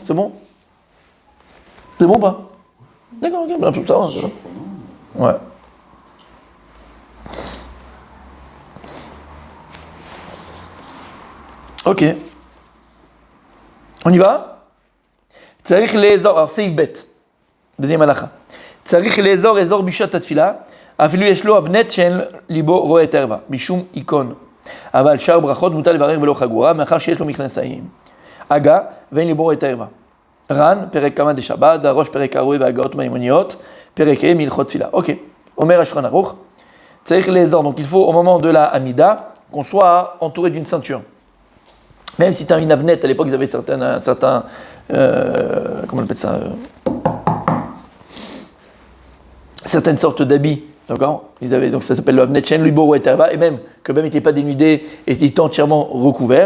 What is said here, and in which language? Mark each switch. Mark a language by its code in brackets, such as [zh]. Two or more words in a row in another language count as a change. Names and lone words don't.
[fr] C'est bon? C'est bon ou pas? D'accord, ok, ben, ça va. Ouais. Ok. On y va? [he] צריך לאזור, [fr] alors c'est bête. Deuxième halakha. [he] צריך לאזור אזור בשעת התפילה אפילו יש לו אבנט שאין ליבו רואה ערוה משום הכון. אבל שאר ברכות מותר לברך בלא חגורה, מאחר שיש לו מכנסיים. הגה, ואין ליבו את הערווה. רן, פרק כמה דשבת, הראש פרק קרוי והגאות מימוניות, פרק ה' מהלכות תפילה. אוקיי, אומר השולחן ערוך, צריך לאזור, [fr] donc il faut au moment de la Hamida, qu'on soit entouré d'une ceinture. Même si tu as une avnette, à l'époque ils avaient certains comment on appelle ça, certaines sortes d'habits. D'accord? Ils avaient, donc ça s'appelle le [he] אבנט שאין ליבו את ערוה, [fr] et même que même il n'était pas dénudé et il était entièrement recouvert.